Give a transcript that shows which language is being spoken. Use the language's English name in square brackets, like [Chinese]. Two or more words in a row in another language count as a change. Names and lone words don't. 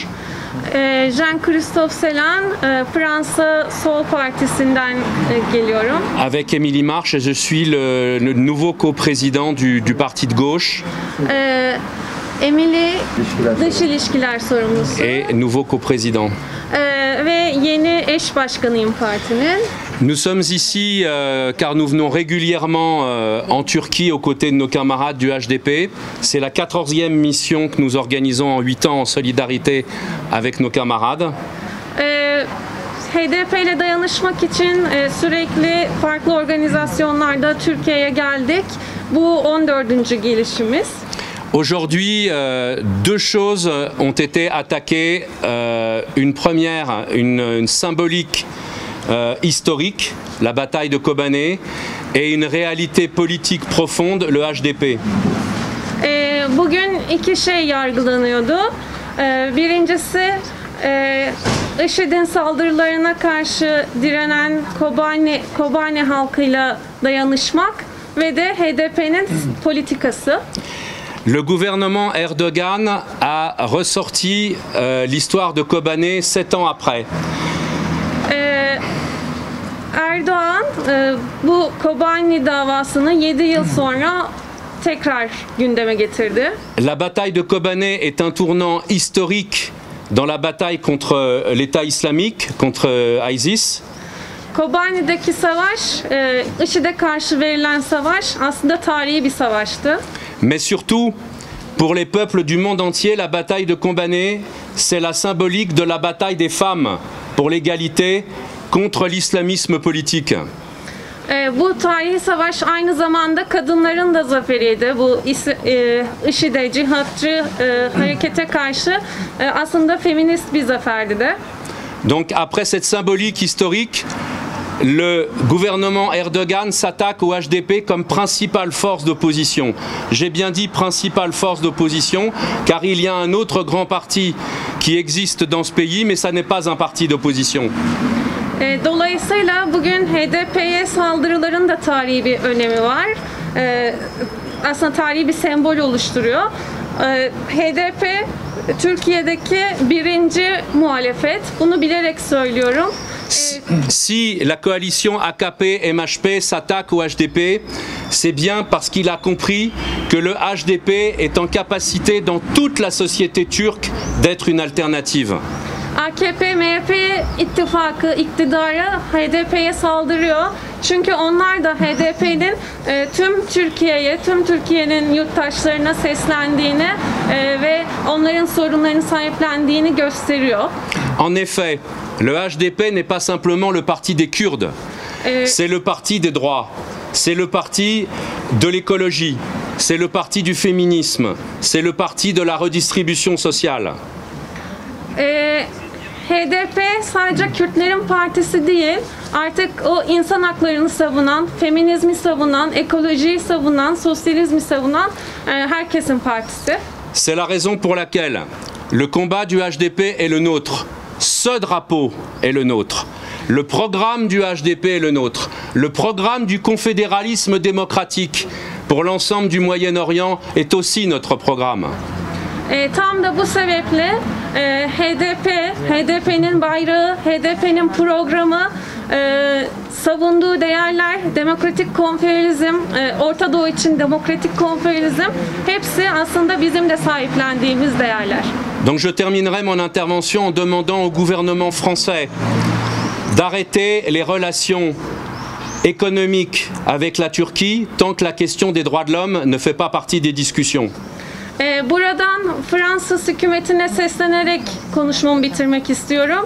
[Turkish] Jean-Christophe Sellin, Fransa Sol Partisi'nden geliyorum. [French] Avec Émilie Marche et je suis le nouveau coprésident du parti de gauche. [Turkish] Emily Dış İlişkiler sorumlusu. [French] Et nouveau coprésident. [Turkish] Ve yeni eş başkanıyım partinin. [French] Nous sommes ici car nous venons régulièrement en Turquie aux côtés de nos camarades du HDP. C'est la 14e mission que nous organisons en 8 ans en solidarité avec nos camarades. [Turkish] HDP ile dayanışmak için sürekli farklı organizasyonlarda Türkiye'ye geldik. Bu 14. gelişimiz. [French] Aujourd'hui, deux choses ont été attaquées. Une première, une symbolique historique, la bataille de Kobané, et une réalité politique profonde, le HDP. [Turkish] Bugün iki şey yargılanıyordu. Birincisi IŞİD'in saldırılarına karşı direnen Kobani halkıyla dayanışmak ve de HDP'nin politikası. [French] Le gouvernement Erdogan a ressorti l'histoire de Kobané 7 ans après. [Turkish] Erdoğan bu Kobani davasını 7 yıl sonra tekrar gündeme getirdi. [French] La bataille de Kobané est un tournant historique dans la bataille contre l'État islamique, contre ISIS. [Turkish] Kobani'deki savaş, IŞİD'e karşı verilen savaş aslında tarihi bir savaştı. [French] Mais surtout, pour les peuples du monde entier, la bataille de Kobané, c'est la symbolique de la bataille des femmes pour l'égalité contre l'islamisme politique. [Turkish] Bu tarihi savaş aynı zamanda kadınların da zaferiydi. Bu IŞİD'e, cihatçı harekete karşı aslında feminist bir zaferdi de. [French] Donc après cette symbolique historique, le gouvernement Erdogan s'attaque au HDP comme principale force d'opposition. J'ai bien dit principale force d'opposition, car il y a un autre grand parti qui existe dans ce pays, mais ça n'est pas un parti d'opposition. [Turkish] Dolayısıyla bugün HDP'ye saldırıların da tarihi bir önemi var. Aslında tarihi bir sembol oluşturuyor. HDP Türkiye'deki birinci muhalefet. Bunu bilerek söylüyorum. [French] Si la coalition AKP-MHP s'attaque au HDP, c'est bien parce qu'il a compris que le HDP est en capacité dans toute la société turque d'être une alternative. [Turkish] AKP-MHP ittifakı, iktidarı HDP'ye saldırıyor. Çünkü onlar da HDP'nin tüm Türkiye'ye, tüm Türkiye'nin yurttaşlarına seslendiğini ve onların sorunlarını sahiplendiğini gösteriyor. [French] En effet, le HDP n'est pas simplement le parti des Kurdes, c'est le parti des droits, c'est le parti de l'écologie, c'est le parti du féminisme, c'est le parti de la redistribution sociale. [Turkish] HDP sadece Kürtlerin partisi değil, artık o insan haklarını savunan, feminizmi savunan, ekolojiyi savunan, sosyalizmi savunan herkesin partisi. [French] C'est la raison pour laquelle le combat du HDP est le nôtre. Ce drapeau est le nôtre. Le programme du HDP est le nôtre. Le programme du confédéralisme démocratique pour l'ensemble du Moyen-Orient est aussi notre programme. [Turkish] Tam da bu sebeple HDP'nin bayrağı, HDP'nin programı, savunduğu değerler, demokratik konfederalizm, Orta Doğu için demokratik konfederalizm, hepsi aslında bizim de sahiplendiğimiz değerler. [French] Donc je terminerai mon intervention en demandant au gouvernement français d'arrêter les relations économiques avec la Turquie tant que la question des droits de l'homme ne fait pas partie des discussions. [Turkish] Buradan Fransız hükümetine seslenerek konuşmamı bitirmek istiyorum.